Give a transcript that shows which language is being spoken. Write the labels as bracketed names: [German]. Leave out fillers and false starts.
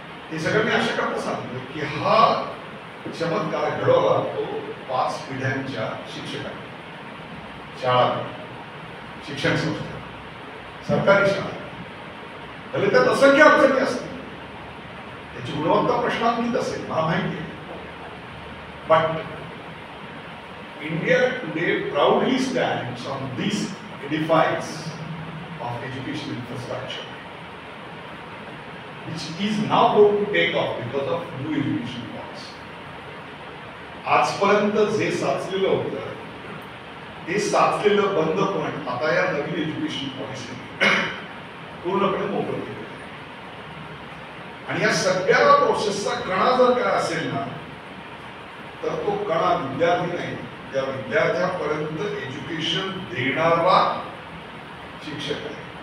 [Marathi] हे सगळं मी अशा करता सांगतो की हा चमत्कार घडवला तो 5 पिढ्यांच्या शिक्षकांनी. शाळा, शिक्षण संस्था, सरकारी शाळा, भले त्यात असंख्य अडचणी असतील, त्याची गुणवत्ता प्रश्नांकित असेल, मला माहिती आहे. [English] But India today proudly stands on these edifices of education infrastructure, which is now going to take off because of new education policy. [Marathi] आजपर्यंत जे साचलेलं होतं ते साचलेलं बंद पण आता या नवीन एज्युकेशन पॉलिसी पूर्णपणे मोकळं केलं. आणि या सगळ्या प्रोसेसचा कणा जर काय असेल ना, तर तो कणा विद्यार्थी नाही, त्या विद्यार्थ्यापर्यंत एज्युकेशन देणारा शिक्षक आहे.